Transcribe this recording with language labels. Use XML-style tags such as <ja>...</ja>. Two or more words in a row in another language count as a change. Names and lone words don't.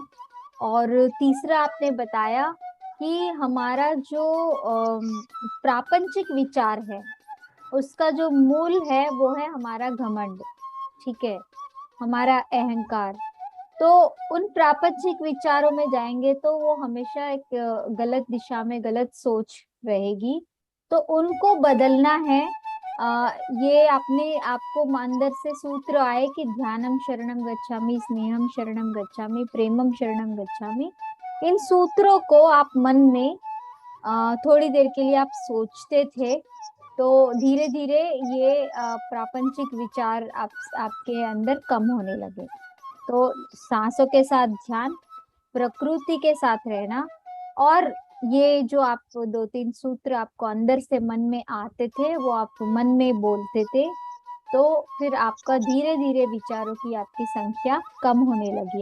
<hi>और तीसरा आपने बताया कि हमारा जो प्रापंचिक विचार है उसका जो मूल है वो है हमारा घमंड, ठीक है, हमारा अहंकार। तो उन प्रापंचिक विचारों में जाएंगे तो वो हमेशा एक गलत दिशा में गलत सोच रहेगी, तो उनको बदलना है। ये आपने आपको अंदर से सूत्र आए कि</hi> <pi>ध्यानम शरणम गच्छामि, स्नेहम शरणम गच्छामि, प्रेमम शरणम गच्छामि।</pi> <hi>इन सूत्रों को आप मन में थोड़ी देर के लिए आप सोचते थे, तो धीरे धीरे ये प्रापंचिक विचार आपके अंदर कम होने लगे। तो सांसों के साथ ध्यान, प्रकृति के साथ रहना, और ये जो आप 2-3 सूत्र आपको अंदर से मन में आते थे वो आप मन में बोलते थे, तो फिर आपका धीरे धीरे विचारों की आपकी संख्या कम होने लगी।</hi>